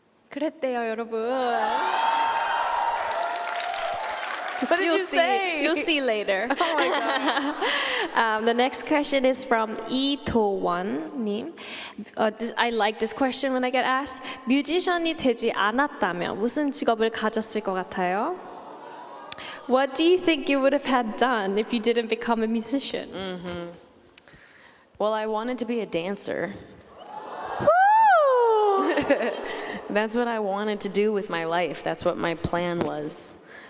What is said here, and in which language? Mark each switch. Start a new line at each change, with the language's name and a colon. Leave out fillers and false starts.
Korean: 그랬대요, 여러분.
English: What did you say? You'll see later. Oh my God. The next question is from 이도원님. I like this question when I get asked.
Korean: 뮤지션이 되지 않았다면 무슨 직업을 가졌을 것 같아요?
English: What do you think you would have had done if you didn't become a musician? Mm-hmm. Well, I wanted to be a dancer. Woo! That's what I wanted to do with my life. That's what my plan was.